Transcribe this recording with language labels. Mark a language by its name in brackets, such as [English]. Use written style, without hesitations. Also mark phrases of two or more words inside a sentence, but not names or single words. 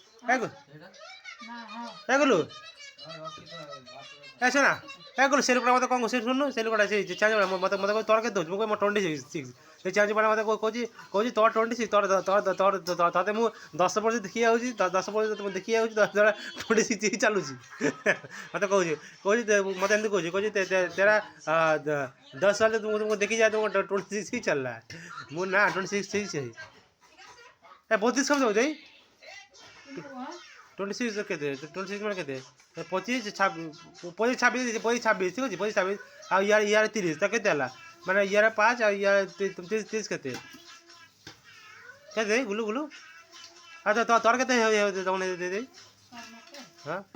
[Odia] ଗଲୁ ଏ ଶୁଣା ଗଲୁ ସେ ଲୋକଟା ମୋତେ କ'ଣ ସେ ଶୁଣୁ ସେ ଲୋକଟା ସେ ଚାର୍ଜ ମୋତେ କହୁଛି ତୋର କେତେ ହେଉଛି ମୁଁ କହୁଛି ମୋର 26 ସେ ଚାର୍ଜ ବାଲା ମୋତେ କହୁଛି ତୋର 26 ତୋତେ ମୁଁ 10 ବର୍ଷ ଦେଖି ଯାଉଛି 10 ବର୍ଷ ମୁଁ ଦେଖି ଯାଉଛି 26 ଚାଲୁଛି ମୋତେ କହୁଛି ମୋତେ ଏମିତି କହୁଛି [Hindi] ତେରା 10 साल तुमको देखी जाए तो 26 ही चल रहा है वो ना 26 है 32 कब हो जाए [Odia] 26 କେତେ 26 ମାନେ କେତେ 25 26 ଠିକ୍ ଅଛି 26 ଆଉ ୟାର 30 ତ କେତେ ହେଲା ମାନେ ୟାର 5 ଆଉ ୟାର 30 କେତେ ଗୁଲୁ ଆଉ ତୋର କେତେ ତମେ ଦେଇ ହଁ